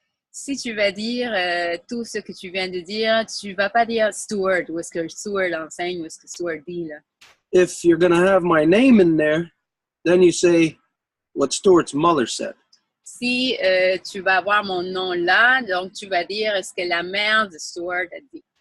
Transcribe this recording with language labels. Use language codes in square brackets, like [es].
[fr] Si tu vas dire tout ce que tu viens de dire, tu vas pas dire Stuart ou est-ce que Stuart enseigne ou est-ce que Stuart dit là. [en] If you're gonna have my name in there, then you say what Stuart's mother said. [fr] Si tu vas avoir mon nom là, donc tu vas dire est-ce que la mère de Stuart a dit.